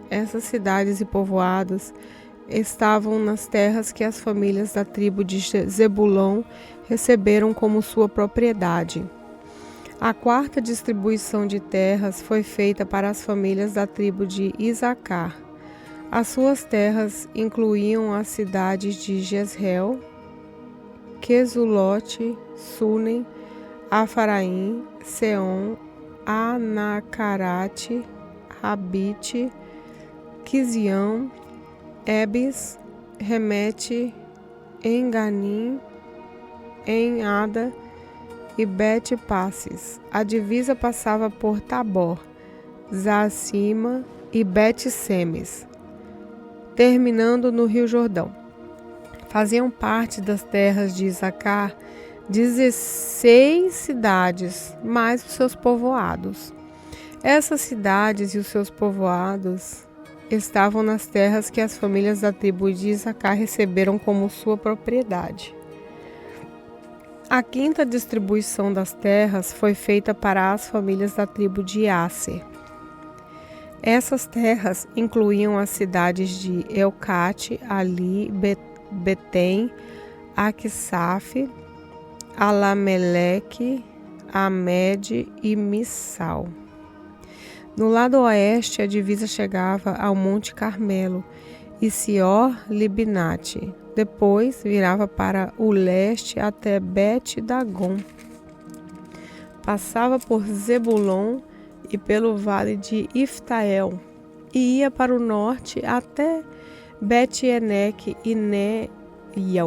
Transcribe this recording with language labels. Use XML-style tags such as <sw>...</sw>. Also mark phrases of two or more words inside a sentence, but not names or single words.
<pt>Essas cidades e povoados estavam nas terras que as famílias da tribo de Zebulon receberam como sua propriedade. A quarta distribuição de terras foi feita para as famílias da tribo de Isacar. As suas terras incluíam as cidades de Jezreel, Quesulote, Sunem, Afaraim, Seom, Anacarate, Rabite, Quizião, Ebes, Remete, Enganim, Enada e Bet-Passes. A divisa passava por Tabor, Zacima e Bet-Semes, terminando no Rio Jordão. Faziam parte das terras de Isacar 16 cidades, mais os seus povoados. Essas cidades e os seus povoados estavam nas terras que as famílias da tribo de Isacar receberam como sua propriedade. A quinta distribuição das terras foi feita para as famílias da tribo de Asser. Essas terras incluíam as cidades de Eucate, Ali, Betem, Aquisaf, Alameleque, Amede e Missal. No lado oeste, a divisa chegava ao Monte Carmelo e Sior-Libinate. Depois, virava para o leste até Bet-Dagon. Passava por Zebulon e pelo vale de Iftael e ia para o norte até Bet-Eneque e Neiel.</pt>